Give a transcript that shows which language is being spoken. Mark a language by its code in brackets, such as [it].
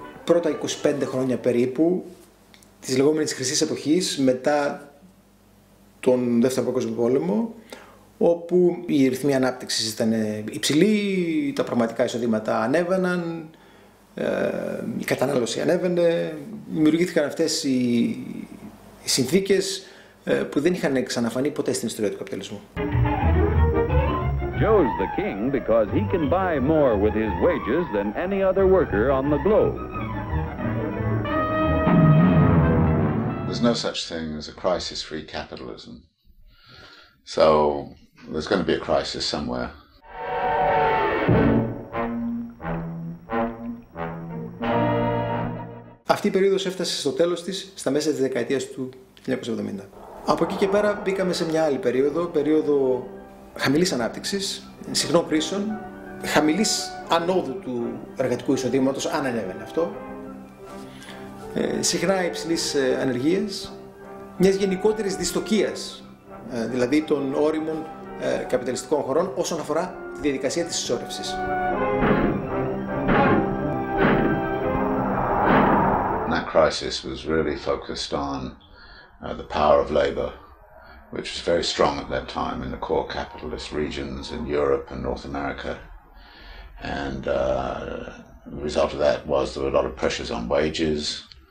[el] πρώτα 25 χρόνια περίπου της λεγόμενης χρυσής εποχής μετά τον Δεύτερο Παγκόσμιο Πόλεμο, όπου οι ρυθμοί ανάπτυξης ήταν υψηλοί, τα πραγματικά εισοδήματα ανέβαιναν, η κατανάλωση ανέβαινε, δημιουργήθηκαν αυτές οι συνθήκες που δεν είχαν ξαναφανεί ποτέ στην ιστορία του καπιταλισμού. [en] Joe's the king because he can buy more with his wages than any other worker on the globe. There's no such thing as a crisis-free capitalism. So there's going to be a crisis somewhere. [el] Αυτή η περίοδος έφτασε στο τέλος της στα μέσα της δεκαετίας του 1970. Από εκεί και πέρα μπήκαμε σε μια άλλη περίοδο χαμηλής ανάπτυξης, συχνών κρίσεων, χαμηλής ανόδου του εργατικού εισοδήματος, αν ανέβαινε αυτό, συχνά υψηλής ανεργίας, μιας γενικότερης δυστοκίας, δηλαδή των όριμων καπιταλιστικών χωρών όσον αφορά τη διαδικασία της συσσόρευσης. [en] That crisis was really focused on the power of labor, which was very strong at that time in the core capitalist regions in Europe and North America. And the result of that was there were a lot of pressures on wages.